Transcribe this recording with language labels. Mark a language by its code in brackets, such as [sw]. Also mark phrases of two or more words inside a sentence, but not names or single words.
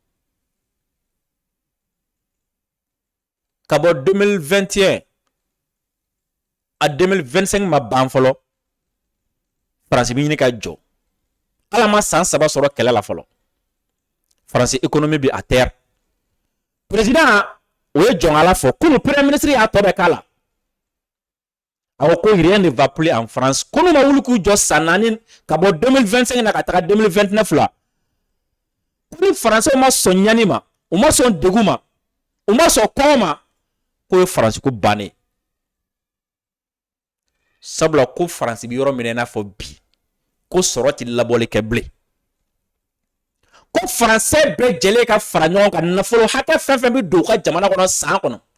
[bm] ka bɔ 2021 a 2025 ma ban fɔlɔ Faransi bɛ ɲini ka jɔ ala ma san 3 sɔrɔ kɛlɛ la fɔlɔ Faransi économie bi [fr] à terre [bm] président o ye jɔnkala fɔ kunu premier ministre y'a tɔ bɛɛ k'a la a ko [fr] rien ne va plus en France [bm] kunu ma wuli k'u jɔ san 4 ka bɔ 2025 na ka taga 2029 la kunu français ma sɔn ɲani ma u ma sɔn degun ma u ma sɔn kɔngɔ ma ko ye Faransi ko bannen sabula ko Faransi bi yɔrɔ min i n'a fɔ bi ko sɔrɔ ti labɔli kɛ bilen ko français bɛɛ jɛlen ka fara ɲɔgɔn kan nafolo hakɛ fɛn fɛn bɛ don u ka jamana kɔnɔ san kɔnɔ